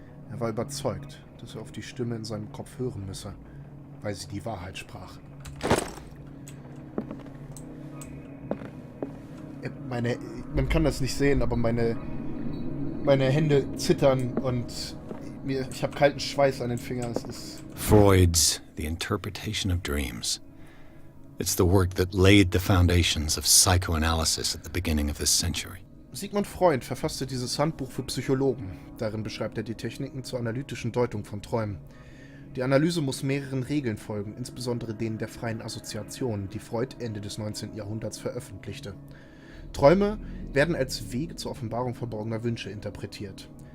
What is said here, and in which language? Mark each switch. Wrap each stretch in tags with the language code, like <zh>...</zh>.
<de>Er war überzeugt, dass er auf die Stimme in seinem Kopf hören müsse, weil sie die Wahrheit sprach. Man kann das nicht sehen, aber meine Hände zittern und ich habe kalten Schweiß an den Fingern. Es ist</de> <en>Freud's The Interpretation of Dreams. It's the work that laid the foundations of psychoanalysis at the beginning of this century.</en> <de>Sigmund Freud verfasste dieses Handbuch für Psychologen. Darin beschreibt er die Techniken zur analytischen Deutung von Träumen. Die Analyse muss mehreren Regeln folgen, insbesondere denen der freien Assoziation, die Freud Ende des 19. Jahrhunderts veröffentlichte. Träume werden als Wege zur Offenbarung verborgener Wünsche interpretiert.</de>